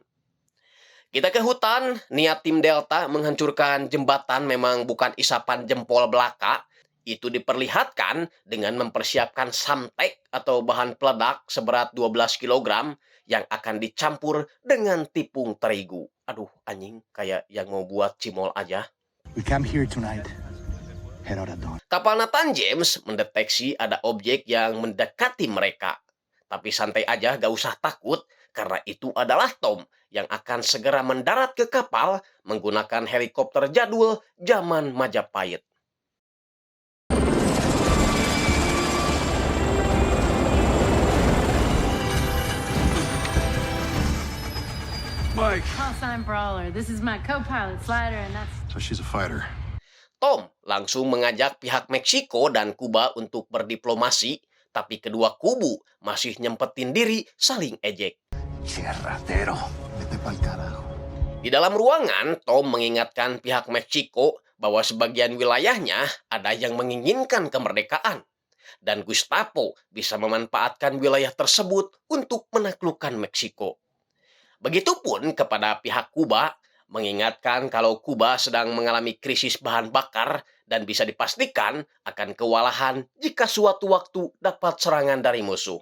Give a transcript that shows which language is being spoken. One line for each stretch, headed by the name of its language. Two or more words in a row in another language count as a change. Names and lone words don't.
Indonesian: Kita ke hutan, niat tim Delta menghancurkan jembatan memang bukan isapan jempol belaka. Itu diperlihatkan dengan mempersiapkan samtek atau bahan peledak seberat 12 kg yang akan dicampur dengan tepung terigu. Aduh, anjing, kayak yang mau buat cimol aja.
English: We come here tonight. Head out at dawn.
Indonesian: Kapal Nathan James mendeteksi ada objek yang mendekati mereka. Tapi santai aja, gak usah takut, karena itu adalah Tom yang akan segera mendarat ke kapal menggunakan helikopter jadul zaman Majapahit.
English: Mike! Call sign Brawler. This is my co-pilot, Slider, and that's... So she's a fighter.
Indonesian: Tom langsung mengajak pihak Meksiko dan Kuba untuk berdiplomasi, tapi kedua kubu masih nyempetin diri saling ejek.
Spanish: Cierratero. Vete pa'l carajo.
Indonesian: Di dalam ruangan, Tom mengingatkan pihak Meksiko bahwa sebagian wilayahnya ada yang menginginkan kemerdekaan. Dan Gustavo bisa memanfaatkan wilayah tersebut untuk menaklukkan Meksiko. Begitupun kepada pihak Kuba, mengingatkan kalau Kuba sedang mengalami krisis bahan bakar dan bisa dipastikan akan kewalahan jika suatu waktu dapat serangan dari musuh.